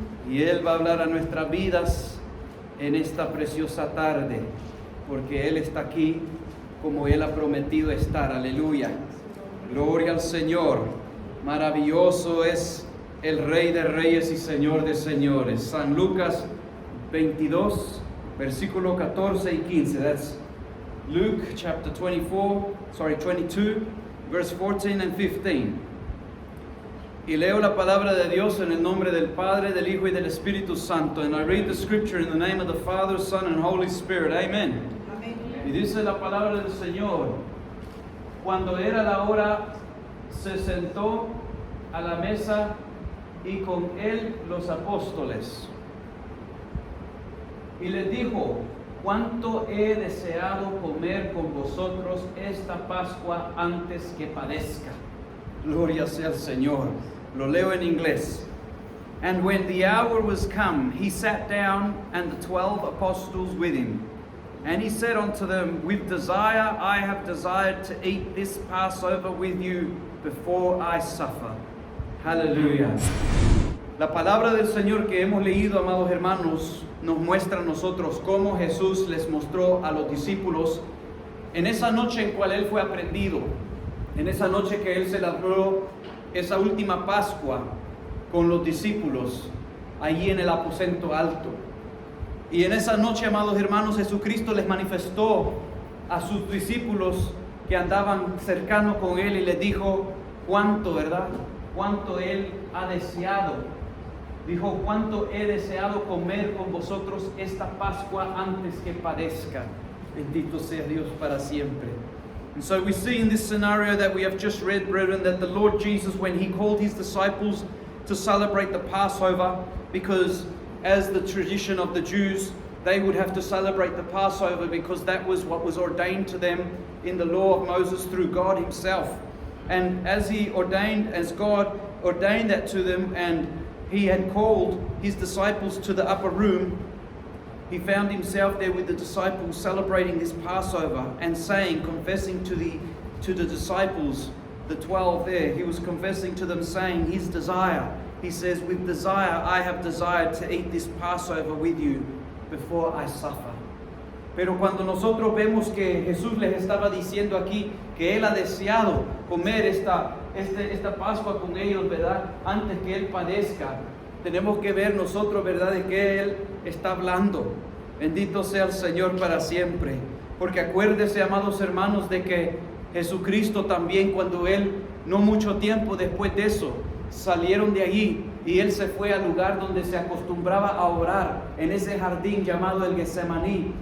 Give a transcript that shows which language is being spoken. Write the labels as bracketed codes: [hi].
[es] Y Él va a hablar a nuestras vidas en esta preciosa tarde, porque Él está aquí como Él ha prometido estar. Aleluya. Gloria al Señor. Maravilloso es el Rey de Reyes y Señor de Señores. San Lucas 22, versículo 14 y 15. [en] That's Luke chapter 22, verse 14 and 15. [es] Y leo la palabra de Dios en el nombre del Padre, del Hijo y del Espíritu Santo. [en] And I read the scripture in the name of the Father, Son, and Holy Spirit. Amen. [es] Amén. Y dice la palabra del Señor: cuando era la hora, se sentó a la mesa y con él los apóstoles. Y les dijo: cuánto he deseado comer con vosotros esta Pascua antes que padezca. Gloria sea al Señor. Lo leo en inglés. [en] And when the hour was come, he sat down, and the 12 apostles with him. And he said unto them, with desire I have desired to eat this Passover with you before I suffer. Hallelujah. [es] La palabra del Señor que hemos leído, amados hermanos, nos muestra a nosotros cómo Jesús les mostró a los discípulos en esa noche en cual Él fue aprendido, en esa noche que Él celebró esa última Pascua con los discípulos allí en el aposento alto. Y en esa noche, amados hermanos, Jesucristo les manifestó a sus discípulos que andaban cercanos con Él y les dijo cuánto, ¿verdad? Cuánto Él ha deseado. Dijo: cuánto he deseado comer con vosotros esta Pascua antes que padezca. Bendito sea Dios para siempre. [en] And so we see in this scenario that we have just read, brethren, that the Lord Jesus, when He called His disciples to celebrate the Passover, because as the tradition of the Jews, they would have to celebrate the Passover because that was what was ordained to them in the law of Moses through God Himself. And as God ordained that to them, and He had called His disciples to the upper room, He found Himself there with the disciples celebrating this Passover and saying, confessing to the disciples, the 12 there, He was confessing to them, saying His desire. He says, with desire I have desired to eat this Passover with you before I suffer. [es] Pero cuando nosotros vemos que Jesús les estaba diciendo aquí que Él ha deseado comer esta Pascua con ellos, ¿verdad? Antes que Él padezca, tenemos que ver nosotros, ¿verdad?, de qué Él está hablando. Bendito sea el Señor para siempre. Porque acuérdese, amados hermanos, de que Jesucristo también, cuando Él, no mucho tiempo después de eso, salieron de allí y Él se fue al lugar donde se acostumbraba a orar, en ese jardín llamado el Getsemaní.